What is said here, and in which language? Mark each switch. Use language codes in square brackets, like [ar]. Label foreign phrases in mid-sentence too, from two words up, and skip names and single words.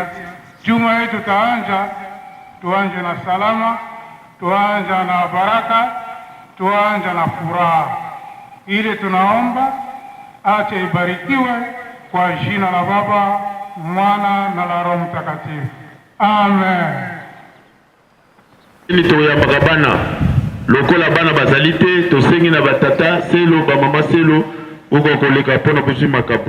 [sw] Juma yetu tuanje na salama, tuanje na baraka, tuanje na furaha. Ile tunaomba, acha ibarikiwe kwa jina la Baba, Mwana na la Roho Mtakatifu. Amen. [ln] Ili tuya magabana lokola bana bazali te tosengi na batata selo bamama selo oko koleka mpona kozwi makambo.